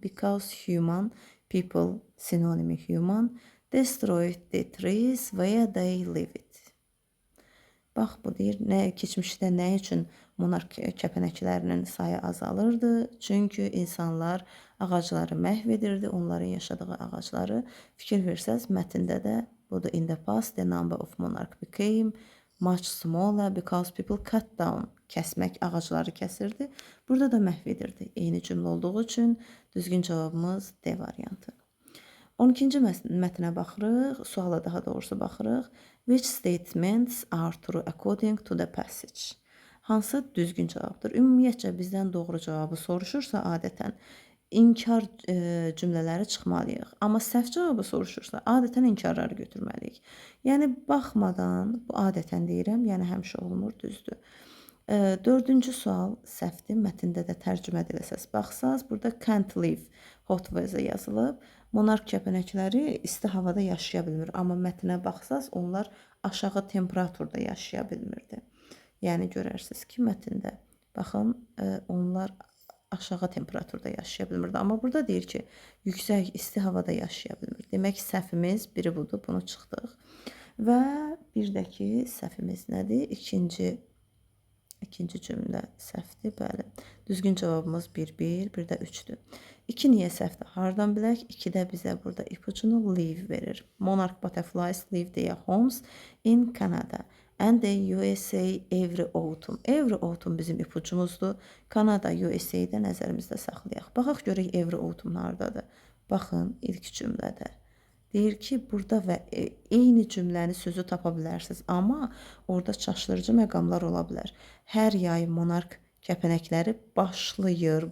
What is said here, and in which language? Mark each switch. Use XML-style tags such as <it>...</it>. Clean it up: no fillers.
<en>Because human, people sinonimi human, destroyed the trees where they lived.</en> <az>Bax bu deyir, keçmişdə nə üçün monark kəpənəklərinin sayı azalırdı? Çünki insanlar ağacları məhv edirdi, onların yaşadığı ağacları. Fikir versəz, mətndə də budur.</az> <en>In the past, the number of monarch became much smaller because people cut down.</en> <az>Kəsmək, ağacları kəsirdi. Burada da məhv edirdi. Eyni cümlə olduğu üçün düzgün cavabımız D variantı. 12-ci mətnə baxırıq, suala daha doğrusu baxırıq.</az> <en>Which statements are true according to the passage?</en> <az>Hansı düzgün cavabdır? Ümumiyyətcə bizdən doğru cavabı soruşursa adətən inkar cümlələri çıxmalıyıq. Amma səhv cavabı soruşursa adətən inkarları götürməliyik. Yəni baxmadan, bu adətən deyirəm, yəni həmişə olmur, düzdür. 4-cü sual səhvdir. Mətndə də tərcümə ediləsəz baxsaz, burada</az> <en>can't live hot weather</en> <az>yazılıb. Monark kəpənəkləri isti havada yaşaya bilmir. Amma mətnə baxsaz, onlar aşağı temperaturda yaşaya bilmirdi. Yəni görərsiniz ki, mətndə baxın, onlar aşağı temperaturda yaşaya bilmirdi. Amma burada deyir ki, yüksək isti havada yaşaya bilmir. Demək səhvimiz biri budur, bunu çıxdıq. Və bir də ki, səhvimiz nədir? İkinci cümlə səhvdir, bəli. Düzgün cavabımız 1-1, bir də 3-dür. 2 niyə səhvdir? Hardan bilək? 2 də bizə burada ipucunu live verir.</az> <en>Monarch butterflies live their homes in Canada and the USA every autumn. Every autumn</en> <az>bizim ipucumuzdur. Kanada, USA-də nəzərimizdə saxlayaq. Baxaq görək</az> <en>every autumn</en> <az>hardadır. Baxın ilk cümlədə. Deyir ki, burada və eyni cümləni sözü tapa bilərsiniz. Amma orada çaşdırıcı məqamlar ola bilər. Hər yay monark kəpənəkləri başlayır.</az>